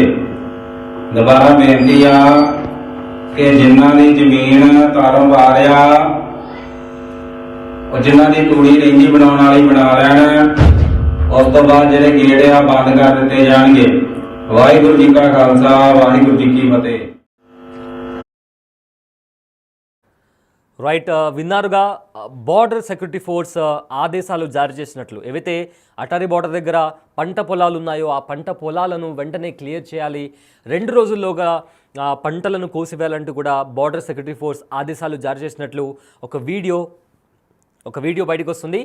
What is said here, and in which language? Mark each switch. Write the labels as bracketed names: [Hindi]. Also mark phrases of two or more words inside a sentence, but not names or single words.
[Punjabi] ਦੁਬਾਰਾ ਬੇਨਤੀ ਆ ਕਿ ਜਿਨ੍ਹਾਂ ਦੀ ਜ਼ਮੀਨ ਕਾਰੋਬਾਰ ਆ ਉਹ ਜਿਨ੍ਹਾਂ ਦੀ ਤੂੜੀ ਰਹਿੰਦੀ ਬਣਾਉਣ ਵਾਲੀ ਬਣਾ ਲੈਣ। ਉਸ ਤੋਂ ਬਾਅਦ ਜਿਹੜੇ ਗੇਟ ਆ ਬੰਦ ਕਰ ਦਿੱਤੇ ਜਾਣਗੇ। ਵਾਹਿਗੁਰੂ ਜੀ ਕਾ ਖਾਲਸਾ ਵਾਹਿਗੁਰੂ ਜੀ ਕੀ ఫతేహ్. [Telugu] రైట్, విన్నారుగా బార్డర్ సెక్యూరిటీ ఫోర్స్ ఆదేశాలు జారీ చేసినట్లు. ఏవైతే అటారీ బార్డర్ దగ్గర పంట పొలాలు ఉన్నాయో ఆ పంట పొలాలను వెంటనే క్లియర్ చేయాలి, 2 రోజుల్లోగా పంటలను కోసివేయాలంటూ కూడా బార్డర్ సెక్యూరిటీ ఫోర్స్ ఆదేశాలు జారీ చేసినట్లు ఒక వీడియో బయటకు వస్తుంది.